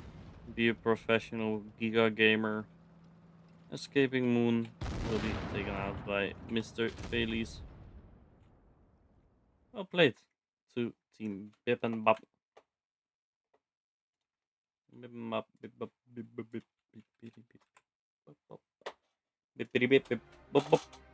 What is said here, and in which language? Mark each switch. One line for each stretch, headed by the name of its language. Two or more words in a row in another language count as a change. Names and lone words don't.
English: Be a professional Giga gamer. Escaping Moon will be taken out by Mr. Feliz. Well played to Team Bip and Bop. Bip and Bop, Bip, Bop, Bip, Bip, Bip, Bip, Bip, Bip, Bop, Bop. Bip, Bip, Bip, Bip, Bop, Bop.